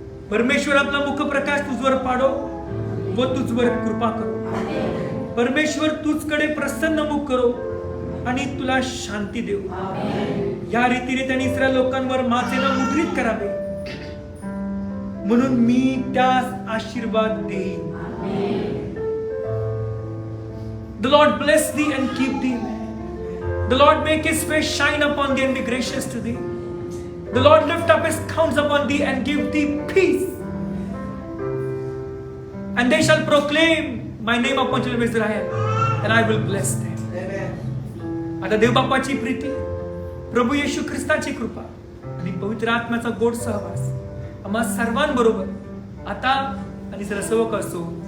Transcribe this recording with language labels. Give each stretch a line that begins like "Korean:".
Marathi: परमेश्वर आपला मुखप्रकाश तुझवर पाडो व तुझवर कृपा करो. परमेश्वर तुझकडे प्रसन्न मुख करो आणि तुला शांती देव. या रीतीने त्यांनी इस्रायल लोकांवर माझे नाव मुद्रित करावे, म्हणून मी त्यास आशीर्वाद देईन.
English: The Lord bless thee and keep thee. The Lord make his face shine upon thee and be gracious to thee. The Lord lift up his countenance upon thee and give thee peace. And they shall proclaim my name upon children of Israel, and I will bless them.
Marathi: आता देव बाप्पाची प्रीती, प्रभू येशू ख्रिस्ताची कृपा आणि पवित्र आत्म्याचा गोड सहवास आम्हा सर्वांबरोबर आता आणि सर्व असो.